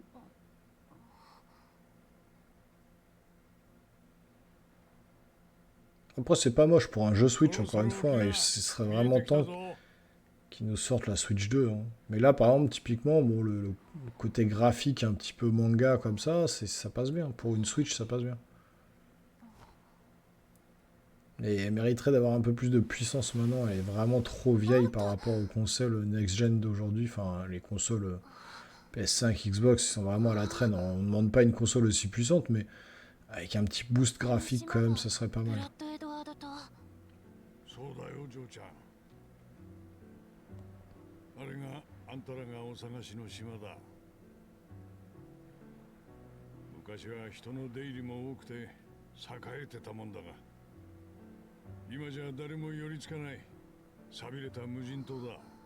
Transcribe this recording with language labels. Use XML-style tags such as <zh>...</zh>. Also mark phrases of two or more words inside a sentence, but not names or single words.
<fr>Après c'est pas moche pour un jeu Switch</fr> <ja>そろそ</ja> <fr>encore</fr> <ja>ろ</ja> <fr>une</fr> <ja>起き</ja> <fr>fois,</fr> <ja>な</ja> <fr>et ce serait</fr> <ja>見え</ja> <fr>vraiment</fr> <ja>てきた</ja> <fr>temps</fr> <ja>ぞ。</ja> <fr>qu'ils nous sortent la Switch 2, hein. Mais là par exemple typiquement bon, le côté graphique un petit peu manga comme ça passe bien. Pour une Switch ça passe bien. Et elle mériterait d'avoir un peu plus de puissance maintenant. Elle est vraiment trop vieille par rapport aux consoles next-gen d'aujourd'hui. Enfin, les consoles PS5, Xbox, ils sont vraiment à la traîne. On ne demande pas une console aussi puissante, mais avec un petit boost graphique quand même, ça serait pas</fr> <ja>ブ</ja> <fr>mal.</fr> <ja>ラッド・エドワードと。そうだよ、嬢ちゃん。あれがあんたらがお探しの島だ。昔は人の出入りも多くて栄えてたもんだが、今じゃ誰も寄りつかない寂れた無人島だ。</ja>